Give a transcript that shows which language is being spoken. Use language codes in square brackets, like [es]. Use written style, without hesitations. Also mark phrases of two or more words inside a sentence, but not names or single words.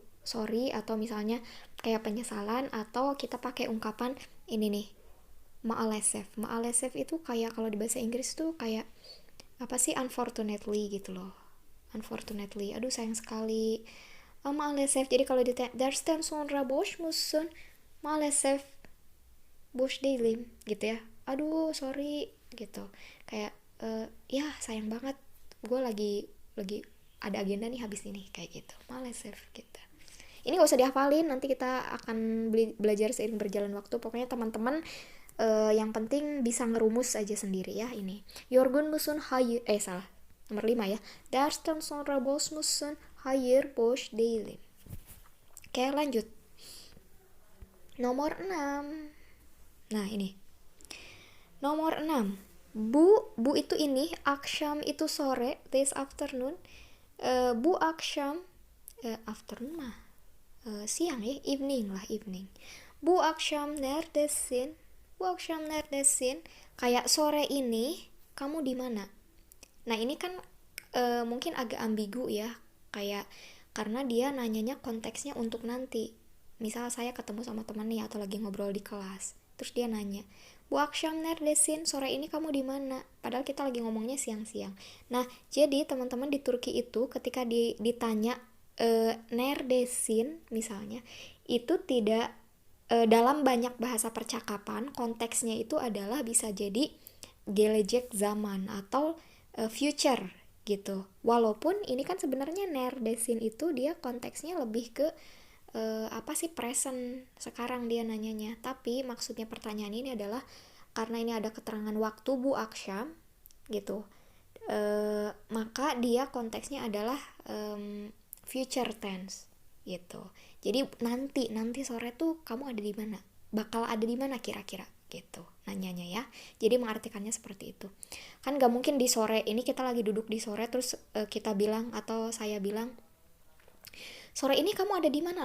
[id] Sorry, atau misalnya kayak penyesalan, atau kita pakai ungkapan ini nih, maalesef itu kayak kalau di bahasa Inggris tuh kayak apa sih, unfortunately gitu loh. Unfortunately, aduh sayang sekali. Maalesef. Jadi kalau ditanya [tr] der stem sonra boş musun, maalesef boş değilim [id] gitu ya. Aduh sorry gitu. Kayak ya sayang banget, gue lagi ada agenda nih habis ini, kayak gitu. Maalesef gitu. Ini gak usah dihafalin, nanti kita akan belajar seiring berjalan waktu. Pokoknya teman-teman yang penting bisa ngerumus aja sendiri ya ini. [tr] Yorgun musun hayır, [id] salah. Nomor 5 ya. [tr] Dersten sonra boş musun? Hayır, boş değilim. [id] Oke, lanjut. Nomor 6. Nah, ini. Nomor 6. Bu itu ini, akşam itu sore, [en] this afternoon. [tr] Bu akşam [id] afternoon mah siang ya, evening. [tr] Bu akşam neredesin? Bu akşam neredesin? [id] Kayak sore ini kamu di mana? Nah, ini kan mungkin agak ambigu ya, kayak karena dia nanyanya konteksnya untuk nanti. Misal saya ketemu sama teman nih atau lagi ngobrol di kelas, terus dia nanya, [tr] Bu akşam neredesin? [id] Sore ini kamu di mana? Padahal kita lagi ngomongnya siang-siang. Nah, jadi teman-teman di Turki itu ketika ditanya neredesin misalnya, itu tidak dalam banyak bahasa percakapan, konteksnya itu adalah bisa jadi [tr] gelecek zaman [id] atau future gitu. Walaupun ini kan sebenarnya neredesin itu dia konteksnya lebih ke present, sekarang dia nanyanya. Tapi maksudnya pertanyaan ini adalah karena ini ada keterangan waktu [tr] bu akşam [id] gitu. Maka dia konteksnya adalah future tense gitu. Jadi nanti sore tuh kamu ada di mana? Bakal ada di mana kira-kira gitu nanyanya ya. Jadi mengartikannya seperti itu. Kan gak mungkin di sore ini kita lagi duduk di sore terus kita bilang atau saya bilang, sore ini kamu ada di mana?